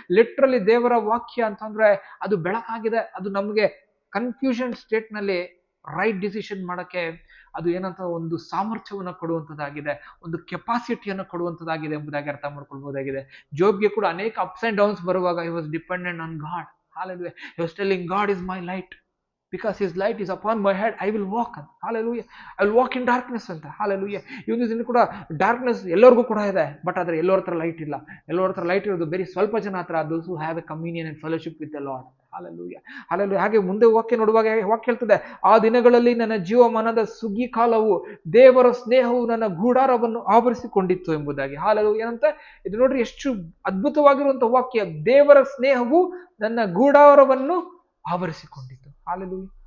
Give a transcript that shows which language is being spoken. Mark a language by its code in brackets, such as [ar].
[kn] Literally ದೇವರ ವಾಕ್ಯ ಅಂತಂದ್ರೆ ಅದು ಬೆಳಕಾಗಿದೆ. ಅದು ನಮ್ಗೆ ಕನ್ಫ್ಯೂಷನ್ ಸ್ಟೇಟ್ ನಲ್ಲಿ ರೈಟ್ ಡಿಸಿಷನ್ ಮಾಡಕ್ಕೆ ಅದು ಏನಂತ ಒಂದು ಸಾಮರ್ಥ್ಯವನ್ನು ಕೊಡುವಂಥದ್ದಾಗಿದೆ, ಒಂದು ಕೆಪಾಸಿಟಿಯನ್ನು ಕೊಡುವಂಥದ್ದಾಗಿದೆ ಎಂಬುದಾಗಿ ಅರ್ಥ ಮಾಡ್ಕೊಳ್ಬಹುದಾಗಿದೆ. ಜೋಬ್ಗೆ ಕೂಡ ಅನೇಕ ಅಪ್ಸ್ ಅಂಡ್ ಡೌನ್ಸ್ ಬರುವಾಗ [en] he was dependent on God. Hallelujah. He was telling God is my light, because his light is upon my head, I will walk. Hallelujah. I will walk in darkness ಅಂತ. Hallelujah. [kn] ಇವತ್ತು ದಿನ ಕೂಡ darkness ಎಲ್ಲರಿಗೂ ಕೂಡ ಇದೆ, but ಆದ್ರೆ ಎಲ್ಲರ ಹತ್ರ ಲೈಟ್ ಇಲ್ಲ. ಎಲ್ಲರ ಹತ್ರ ಲೈಟ್ ಇರೋದು ಬರೀ ಸ್ವಲ್ಪ ಜನ ಹತ್ರ, [en] those who have a communion and fellowship with the Lord. Hallelujah. Hallelujah. [kn] ಹಾಗೆ ಮುಂದೆ ವಾಕ್ಯ ನೋಡುವಾಗ ವಾಕ್ಯ ಹೇಳ್ತದೆ, ಆ ದಿನಗಳಲ್ಲಿ ನನ್ನ ಜೀವಮಾನದ ಸುಗ್ಗಿ ಕಾಲವು ದೇವರ ಸ್ನೇಹವು ನನ್ನ ಗೂಡಾರವನ್ನು ಆವರಿಸಿಕೊಂಡಿತ್ತು ಎಂಬುದಾಗಿ. Hallelujah. ಏನಂತ ಇದು ನೋಡ್ರಿ, ಎಷ್ಟು ಅದ್ಭುತವಾಗಿರುವಂತಹ ವಾಕ್ಯ. ದೇವರ ಸ್ನೇಹವು ನನ್ನ ಗೂಡಾರವನ್ನು ಆವರಿಸಿಕೊಂಡಿತ್ತು. Hallelujah.